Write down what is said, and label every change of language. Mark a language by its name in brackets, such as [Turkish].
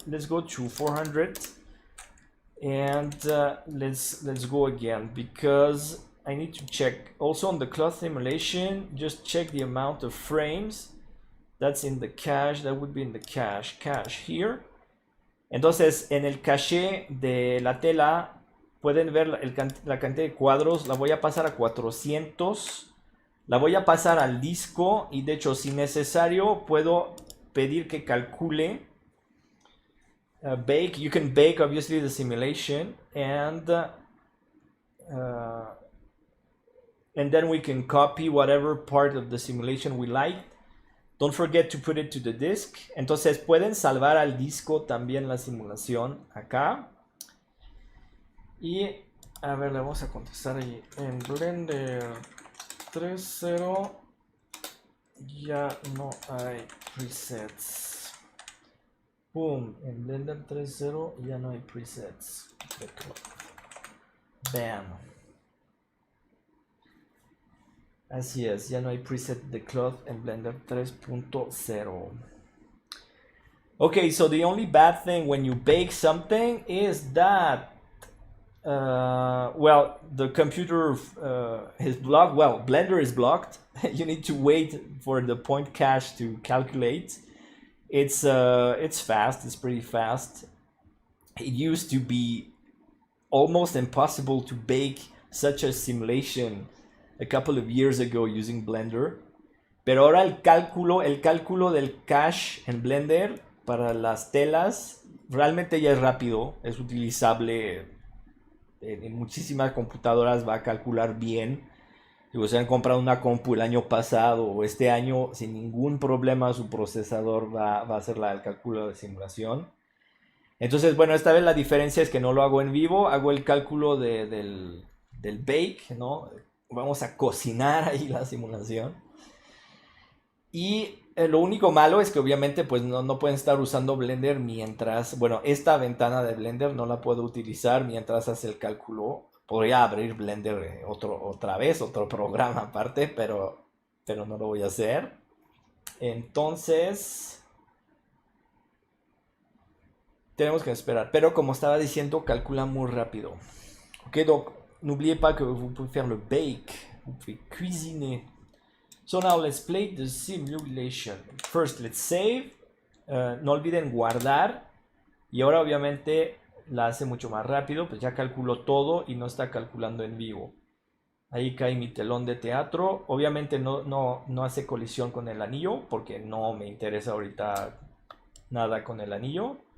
[English] Let's go to 400 and let's go again because I need to check. Also on the cloth simulation, just check the amount of frames that's in the cache. That would be in the cache here. [Spanish] Entonces, en el caché de la tela pueden ver la cantidad de cuadros. La voy a pasar a 400. La voy a pasar al disco y de hecho, si necesario, puedo pedir que calcule. [English] Bake. You can bake obviously the simulation and then we can copy whatever part of the simulation we like Don't forget to put it to the disk. [Spanish] Entonces pueden salvar al disco también la simulación acá. Y a ver, le vamos a contestar ahí. En Blender 3.0 ya no hay presets. Boom, en Blender 3.0 ya no hay presets. Bam. Así es, ya no hay preset de cloth en Blender 3.0. [English] Okay, so the only bad thing when you bake something is that well, the computer is blocked. Well, Blender is blocked. You need to wait for the point cache to calculate. It's fast. It's pretty fast. It used to be almost impossible to bake such a simulation a couple of years ago using Blender. [Spanish] Pero ahora el cálculo del cache en Blender para las telas realmente ya es rápido. Es utilizable en muchísimas computadoras, va a calcular bien. Si se han comprado una compu el año pasado o este año, sin ningún problema su procesador va a hacer el cálculo de simulación. Entonces, bueno, esta vez la diferencia es que no lo hago en vivo, hago el cálculo del bake, ¿no? Vamos a cocinar ahí la simulación. Y lo único malo es que obviamente pues no pueden estar usando Blender mientras, bueno, esta ventana de Blender no la puedo utilizar mientras hace el cálculo. Podría abrir Blender otra vez, otro programa aparte, pero no lo voy a hacer. Entonces, tenemos que esperar. Pero como estaba diciendo, calcula muy rápido. [French] Ok, donc, n'oubliez pas que vous pouvez faire le bake, vous pouvez cuisiner. [English] So now let's play the simulation. First, let's save. [Spanish] No olviden guardar. Y ahora obviamente la hace mucho más rápido. Pues ya calculó todo y no está calculando en vivo. Ahí cae mi telón de teatro. Obviamente no hace colisión con el anillo. Porque no me interesa ahorita nada con el anillo.